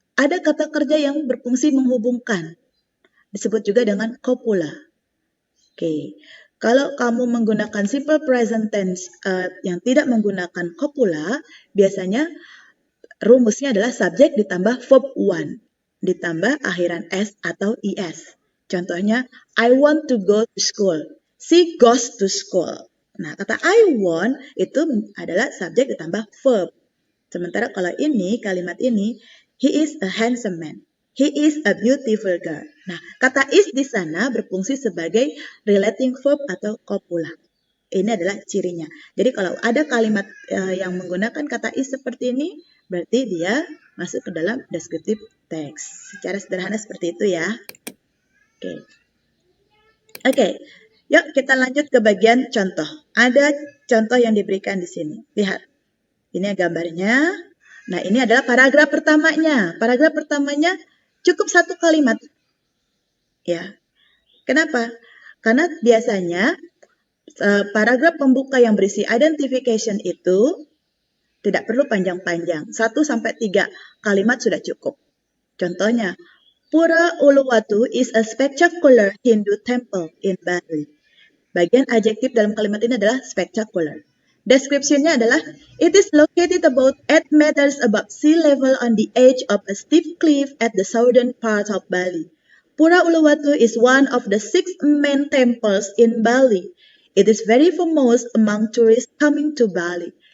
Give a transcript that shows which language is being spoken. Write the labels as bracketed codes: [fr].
[id] Ada kata kerja yang berfungsi menghubungkan. Disebut juga dengan copula. Oke, kalau kamu menggunakan simple present tense yang tidak menggunakan copula, biasanya rumusnya adalah subjek ditambah verb one, ditambah akhiran s atau is. Contohnya, [en] I want to go to school. She goes to school. [id] Nah, kata I want itu adalah subjek ditambah verb. Sementara kalau ini, kalimat ini, [en] he is a handsome man. He is a beautiful girl. [id] Nah, kata is di sana berfungsi sebagai relating verb atau copula. Ini adalah cirinya. Jadi kalau ada kalimat yang menggunakan kata is seperti ini, berarti dia masuk ke dalam descriptive text. Secara sederhana seperti itu ya. Oke. Yuk kita lanjut ke bagian contoh. Ada contoh yang diberikan di sini. Lihat. Ini gambarnya. Nah, ini adalah paragraf pertamanya. Paragraf pertamanya cukup satu kalimat. Ya. Kenapa? Karena biasanya paragraf pembuka yang berisi identification itu tidak perlu panjang-panjang. 1-3 kalimat sudah cukup. Contohnya, [en] Pura Uluwatu is a spectacular Hindu temple in Bali. [id] Bagian adjektif dalam kalimat ini adalah spectacular. Description-nya adalah, [en] it is located about 8 meters above sea level on the edge of a steep cliff at the southern part of Bali. Pura Uluwatu is one of the 6 main temples in Bali. It is very famous among tourists coming to Bali.